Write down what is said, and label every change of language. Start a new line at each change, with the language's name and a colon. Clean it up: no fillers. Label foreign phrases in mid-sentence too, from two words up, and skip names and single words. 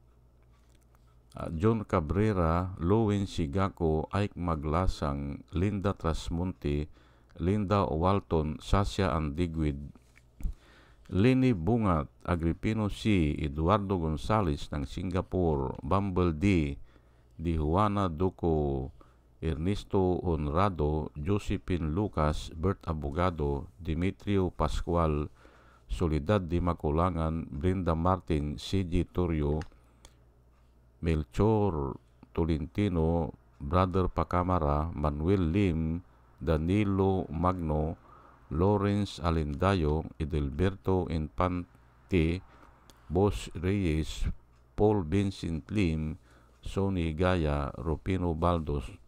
Filipino: John Cabrera, Lowen Sigako, Ike Maglasang, Linda Trasmonte, Linda Walton, Sasha Andigwid, Lini Bungat, Agripino C, Eduardo Gonzales ng Singapore, Bumble D, Di Juana Duco, Ernesto Honrado, Josephine Lucas, Bert Abogado, Dimitrio Pascual, Soledad Di Maculangan, Brenda Martin, C.G. Torrio, Melchor Tolentino, Brother Pacamara, Manuel Lim, Danilo Magno, Lawrence Alendayo, Edelberto Infante, Boss Reyes, Paul Vincent Lim, Sonny Gaya, Rupino Baldos,